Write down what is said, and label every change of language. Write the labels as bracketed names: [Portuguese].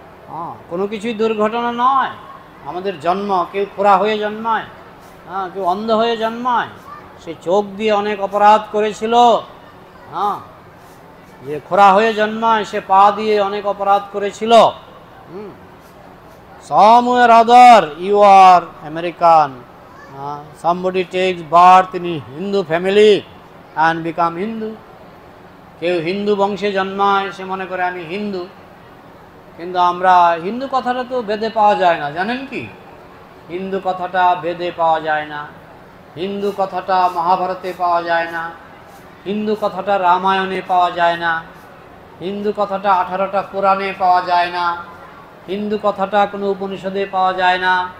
[Bangla] হ্যাঁ, কোনো কিছুই দুর্ঘটনা নয়। আমাদের জন্ম, কেউ খোঁড়া হয়ে জন্মায়, হ্যাঁ, কেউ অন্ধ হয়ে জন্মায়। সে চোখ দিয়ে অনেক অপরাধ করেছিল, হ্যাঁ, যে খোঁড়া হয়ে জন্মায় সে পা দিয়ে অনেক অপরাধ করেছিল। [English] Somewhere other you are American. Somebody takes birth in a Hindu family and become Hindu. [Bangla] কেউ হিন্দু বংশে জন্মায়, সে মনে করে আমি হিন্দু। কিন্তু আমরা হিন্দু কথাটা তো বেদে পাওয়া যায় না, জানেন কি? হিন্দু কথাটা বেদে পাওয়া যায় না, হিন্দু কথাটা মহাভারতে পাওয়া যায় না, হিন্দু কথাটা রামায়ণে পাওয়া যায় না, হিন্দু কথাটা 18টা পুরাণে পাওয়া যায় না, হিন্দু কথাটা কোনো উপনিষদে পাওয়া যায় না।